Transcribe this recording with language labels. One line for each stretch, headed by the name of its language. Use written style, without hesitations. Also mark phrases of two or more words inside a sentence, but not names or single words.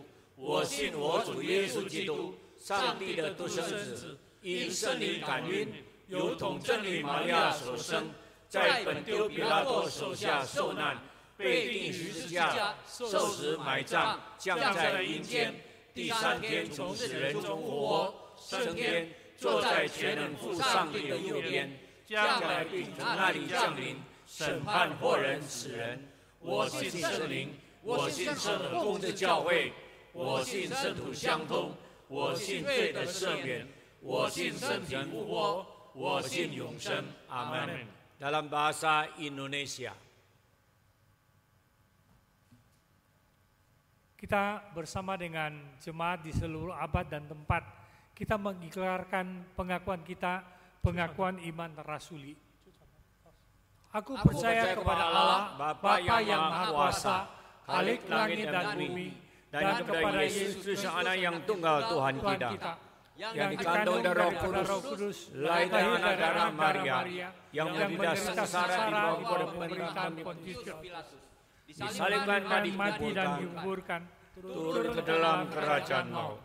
Chinese: 我信我主耶稣基督，上帝的独生子，因圣灵感孕，由童真女玛利亚所生，在本丢彼拉多手下受难，被钉十字架，受死埋葬，降在阴间，第3天从死人中复活，升天，坐在全能父上帝的右边，将来并从那里降临，审判活人死人。我信圣灵，我信圣公的教会，我信圣徒相通，我信罪的赦免，我信身体复活，我信永生。
Indonesian: 阿门。Dalam bahasa Indonesia. Kita bersama dengan jemaat di seluruh abad dan tempat, kita mengikrarkan pengakuan kita, pengakuan iman rasuli. Aku percaya kepada Allah, Bapa yang Maha Kuasa, Khalik langit dan bumi, dan kepada Yesus Kristus Anak yang tunggal Tuhan kita, yang dikandung dari Roh Kudus, lahir dari anak darah Maria, yang menderita sengsara di bawah pemerintahan Pontius Pilatus, disalibkan dan mati dan dikuburkan, turun ke dalam kerajaan maut.